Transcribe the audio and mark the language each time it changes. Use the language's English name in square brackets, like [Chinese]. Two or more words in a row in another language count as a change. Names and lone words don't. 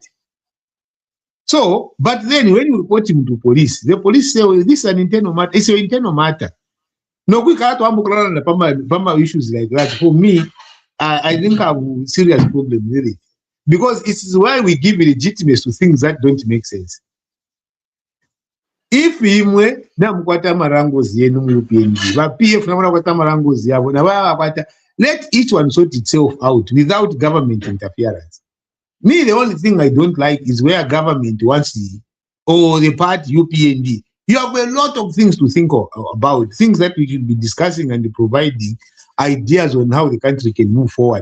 [English] So, but then when you report him to police, the police say, well, this is an internal matter. It's an internal matter. No, we can't have issues like that. For me, I think I have a serious problem with it. Because it is why we give legitimacy to things that don't make sense. [Nyanja] If imwe na mkwata marangozi yenu UPND, va PF na mkwata marangozi yabo na wakwata, [English] let each one sort itself out without government interference. Me, the only thing I don't like is where government wants the party UPND. You have a lot of things to think about, things that we should be discussing and providing ideas on how the country can move forward.